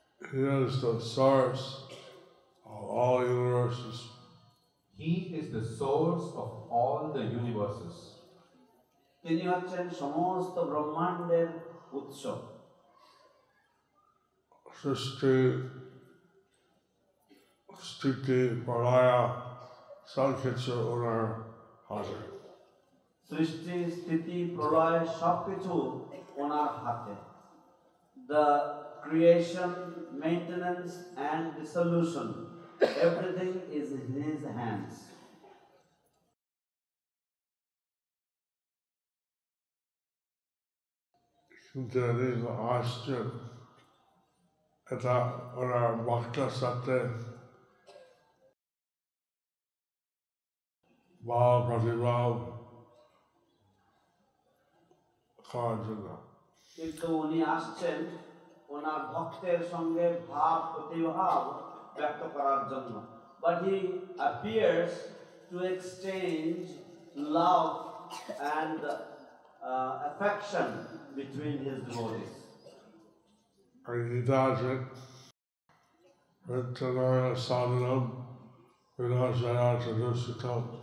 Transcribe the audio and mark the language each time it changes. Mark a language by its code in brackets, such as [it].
[en] He is the source of all universes. He is the source of all the universes. [bn] তিনি হচ্ছেন সমস্ত ব্রহ্মাণ্ডের উৎস। Srishti, Sthiti, Pralaya, Sankhya ওনার হাতে। সৃষ্টি, স্থিতি, প্রলয় সবকিছু ওনার হাতে। [en] The creation, maintenance and dissolution, everything is in his hands. [bn] তিনি আসছেন এটা ওনার ভক্তের সাথে ভাব প্রতিভাব করার জন্য। কিন্তু উনি আসছেন ওনার ভক্তের সঙ্গে ভাব প্রতিভাব ব্যক্ত করার জন্য। [en] But he appears to exchange love and affection between his devotees. And he does it with Tanaya Sadhanam Vinasaya Sadhusitam.